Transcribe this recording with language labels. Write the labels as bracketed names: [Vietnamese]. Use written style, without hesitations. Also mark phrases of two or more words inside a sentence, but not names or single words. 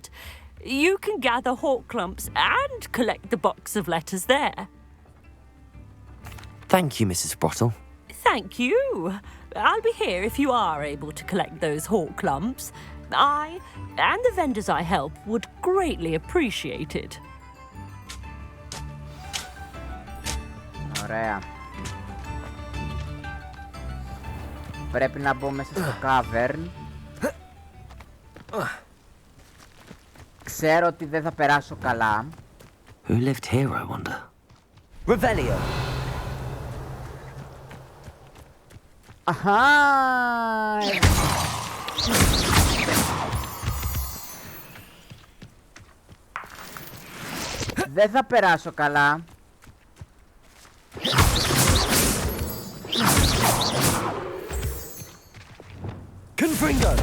[English] You can gather hawklumps and collect the box of letters there. Thank you, Mrs. Sprottle. Thank you. I'll be here if you are able to collect those hawklumps. I and the vendors I help would greatly appreciate it. [Greek] Ωραία. Πρέπει να μπω μέσα στο cavern. Ξέρω ότι δεν θα περάσω καλά. [English] Who lived here, I wonder? Revelio. [Greek] Αχα! Δεν θα περάσω καλά. Confringo.